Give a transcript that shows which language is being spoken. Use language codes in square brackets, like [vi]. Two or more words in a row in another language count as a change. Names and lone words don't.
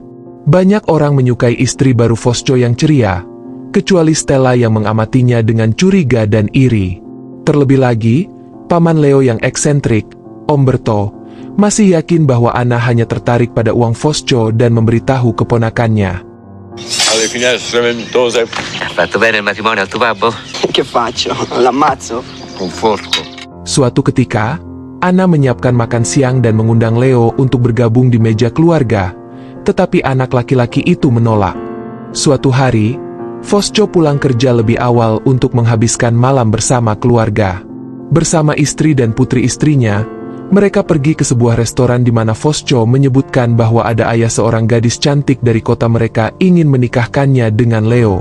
[id] Banyak orang menyukai istri baru Fosco yang ceria, kecuali Stella yang mengamatinya dengan curiga dan iri. Terlebih lagi, paman Leo yang eksentrik, Umberto, masih yakin bahwa Anna hanya tertarik pada uang Fosco dan memberitahu keponakannya. [it] Alle finestre ventose. Ha fatto bene il matrimonio al tuo babbo? Che faccio? L'ammazzo? Con forco. [id] Suatu ketika, Anna menyiapkan makan siang dan mengundang Leo untuk bergabung di meja keluarga, tetapi anak laki-laki itu menolak. Suatu hari, Fosco pulang kerja lebih awal untuk menghabiskan malam bersama keluarga. Bersama istri dan putri istrinya, mereka pergi ke sebuah restoran di mana Fosco menyebutkan bahwa ada ayah seorang gadis cantik dari kota mereka ingin menikahkannya dengan Leo.